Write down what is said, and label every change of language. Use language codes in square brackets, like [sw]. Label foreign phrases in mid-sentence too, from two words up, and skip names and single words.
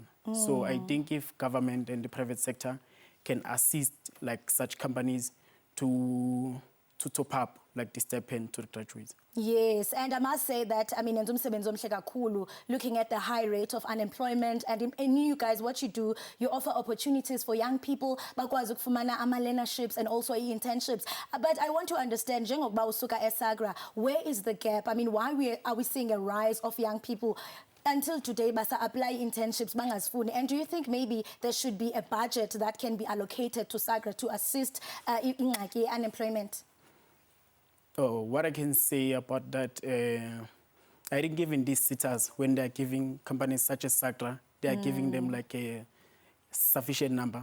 [en] So I think if government and the private sector can assist like such companies to top up like the stipend to the graduates. Yes, and I must say that, I mean, looking at the high rate of unemployment, and in you guys, what you do, you offer opportunities for young people, [xh] bakwazi ukufumana ama-learnerships [en] and also internships. But I want to understand, [xh] njengokuba usuka eSAGRA, [en] where is the gap? I mean, why are we seeing a rise of young people until today [xh] basa apply internships bangazifuni? [en] And do you think maybe there should be a budget that can be allocated to SAGRA to assist in unemployment? Oh, what I can say about that, I think given these sitters, when they're giving companies such as SAGRA, they are giving them like a sufficient number.